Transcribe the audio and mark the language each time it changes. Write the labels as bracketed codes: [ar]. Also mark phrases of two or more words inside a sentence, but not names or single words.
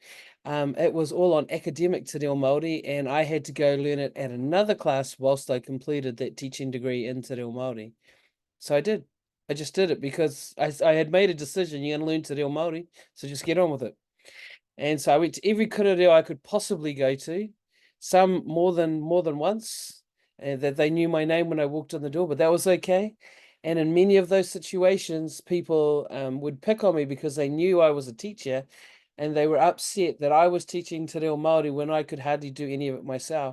[en] It was all on academic Te Reo Māori, and I had to go learn it at another class whilst I completed that teaching degree in Te Reo Māori. So I did. I just did it because I had made a decision, you're going to learn Te Reo Māori, so just get on with it. And so I went to every [mi] kura reo [en] I could possibly go to, some more than once, that they knew my name when I walked in the door, but that was okay. And in many of those situations, people would pick on me because they knew I was a teacher and they were upset that I was teaching Te Reo Māori when I could hardly do any of it myself.